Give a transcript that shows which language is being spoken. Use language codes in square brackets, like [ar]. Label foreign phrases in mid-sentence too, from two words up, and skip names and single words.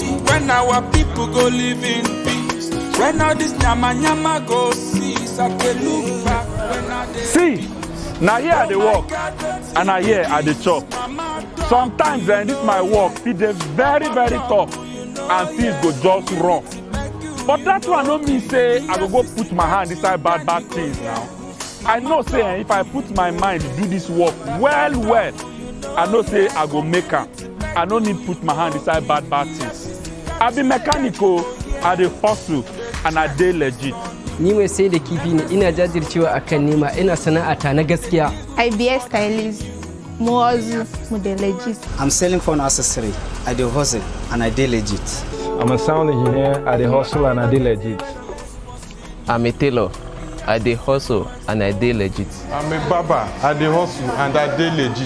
[pcm] When our people go live in peace. When all this nyama go cease, I can look back. See, now here they walk, and I here at the chop. Sometimes this my work, it is very tough, and things go just wrong. But that one don't mean say I go put my hand inside bad things now. I know say if I put my mind to do this work well, I know say I go make am. I don't need put my hand inside bad things. I be mechanical, I dey hustle, and I dey legit. [ha] Ni mai sai da kifi ne, ina jajircewa akan nema, ina sana'ata na gaskiya. [pcm] I be a stylist, mo hustle, mo dey legit. I'm selling phone accessory, I dey hustle, and I dey legit. I'm a sound engineer, I dey hustle, and I dey legit. I'm a tailor, I dey hustle, and I dey legit. I'm a barber, I dey hustle, and I dey legit.